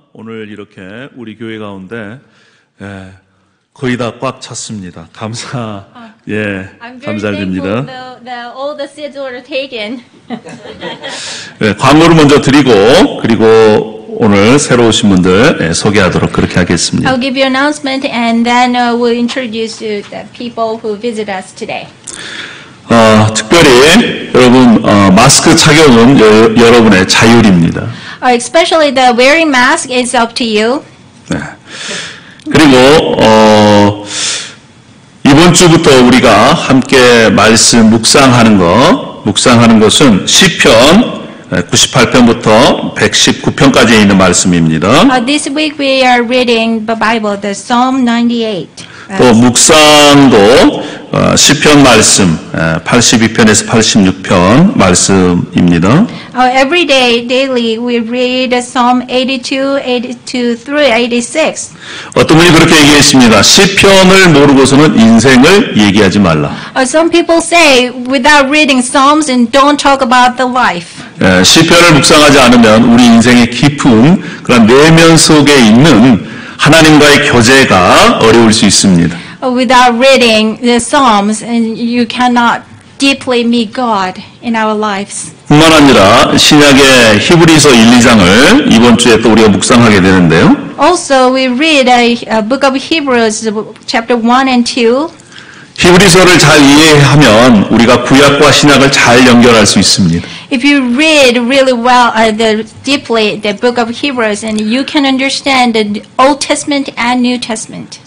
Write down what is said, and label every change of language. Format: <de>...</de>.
<ko>오늘 이렇게 우리 교회 가운데 거의 다 꽉 찼습니다.</ko> <en>I'm very</en> <ko>감사드립니다.</ko> <en>thankful that all the seats were taken.</en> <ko>네, 광고를 먼저 드리고 그리고 오늘 새로 오신 분들 소개하도록 그렇게 하겠습니다.</ko> <en>I'll give you an announcement and then we'll introduce you the people who visit us today.</en> <ko>특별히 여러분 마스크 착용은 여러분의 자율입니다.</ko> <en>Especially the wearing mask is up to you.</en> <ko>네. 그리고 이번 주부터 우리가 함께 말씀 묵상하는 것은 시편 98편부터 119편까지 있는 말씀입니다.</ko> <en>This week we are reading the Bible, the Psalm 98.</en> <ko>또 묵상도 시편 말씀 82편에서 86편 말씀입니다.</ko> <en>Every day, daily, we read Psalm 82, 82 through 86.</en> <ko>어떤 분이 그렇게 얘기했습니다. 시편을 모르고서는 인생을 얘기하지 말라.</ko> <en>Some people say, without reading Psalms, and don't talk about the life.</en> <ko>시편을 묵상하지 않으면 우리 인생의 깊은 그런 내면 속에 있는 하나님과의 교제가 어려울 수 있습니다.</ko> <en>Without reading the Psalms, and you cannot deeply meet God in our lives.</en> <ko>뿐만 아니라 신약의 히브리서 1, 2장을 이번 주에 또 우리가 묵상하게 되는데요.</ko> <en>Also, we read a book of Hebrews, chapter 1 and 2.</en> <ko>히브리서를 잘 이해하면 우리가 구약과 신약을 잘 연결할 수 있습니다.</ko> <en>If you read really well, deeply the book of Hebrews, and you can understand the Old Testament and New Testament.</en>